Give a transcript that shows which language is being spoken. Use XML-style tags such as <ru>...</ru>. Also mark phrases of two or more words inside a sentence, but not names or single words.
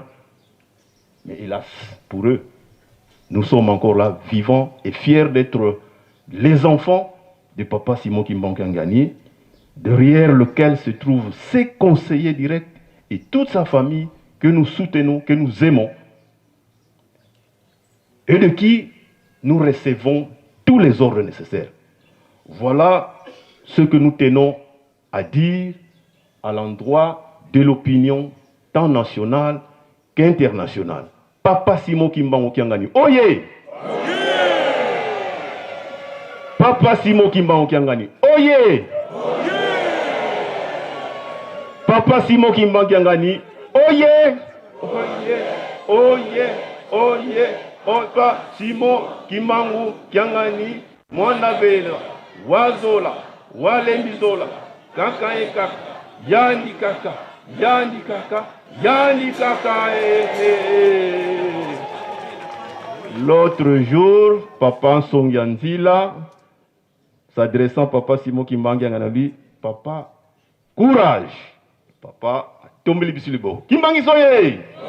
<fr>Mais hélas, pour eux, nous sommes encore là, vivants et fiers d'être les enfants de Papa Simon Kimbangu Kiangani, derrière lequel se trouvent ses conseillers directs et toute sa famille que nous soutenons, que nous aimons, et de qui nous recevons tous les ordres nécessaires. Voilà ce que nous tenons à dire à l'endroit de l'opinion tant nationale qu'internationale. Papa Simon Kimbangu Kiangani. Oye! Papa Simon Kimbangu Kiangani. Oye! Papa Simon Kimbangu Kiangani. Oye! Oye! Oye! Oye! Papa Simon Kimbangu Kiangani.</fr> <kg>Mwana Vela. Wazola. Walembizola. Kaka e kaka. Yani kaka. Yani kaka. Yani kaka.</kg> <fr>L'autre jour, Papa Songyanzila, s'adressant à Papa Simon Kimbangu Kiangani, Papa, courage. Papa, tombez les beaux. Kimbangu soye!</fr>